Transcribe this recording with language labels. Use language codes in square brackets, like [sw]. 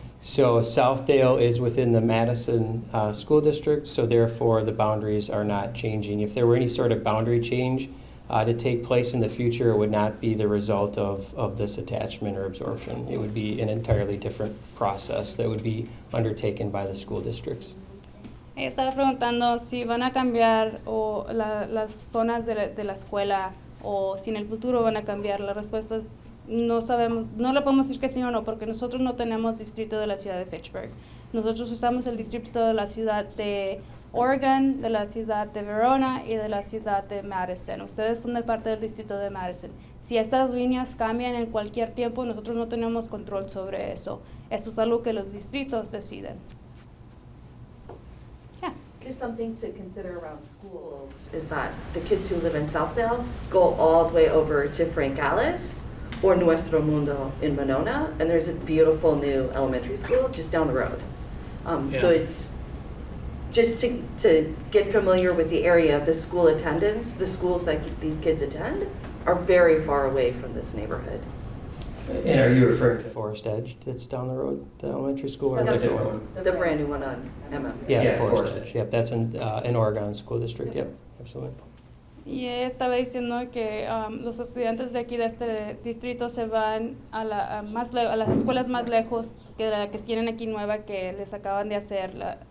[en] So Southdale is within the Madison school district, so therefore the boundaries are not changing. If there were any sort of boundary change to take place in the future, it would not be the result of this attachment or absorption. It would be an entirely different process that would be undertaken by the school districts. [es] Estaba preguntando si van a cambiar las zonas de la escuela o si en el futuro van a cambiar. La respuesta es no sabemos, no le podemos decir que sí o no, porque nosotros no tenemos distrito de la ciudad de Fitchburg. Nosotros usamos el distrito de la ciudad de Oregon, de la ciudad de Verona y de la ciudad de Madison. Ustedes son de parte del distrito de Madison. Si esas líneas cambian en cualquier tiempo, nosotros no tenemos control sobre eso. Eso es algo que los distritos deciden. [en] Just something to consider around schools is that the kids who live in Southdale go all the way over to Frank Alice or Nuestro Mundo in Monona, and there's a beautiful new elementary school just down the road. So it's just to get familiar with the area, the school attendance, the schools that these kids attend are very far away from this neighborhood. And are you referring to Forest Edge that's down the road, the elementary school, or a different one? The brand new one on Emma. Yeah, Forest Edge. Yep, that's in Oregon School District. Yep, absolutely. [es] Y estaba diciendo que los estudiantes de aquí de este distrito se van a las escuelas más lejos que la que tienen aquí nueva que les acaban de hacer.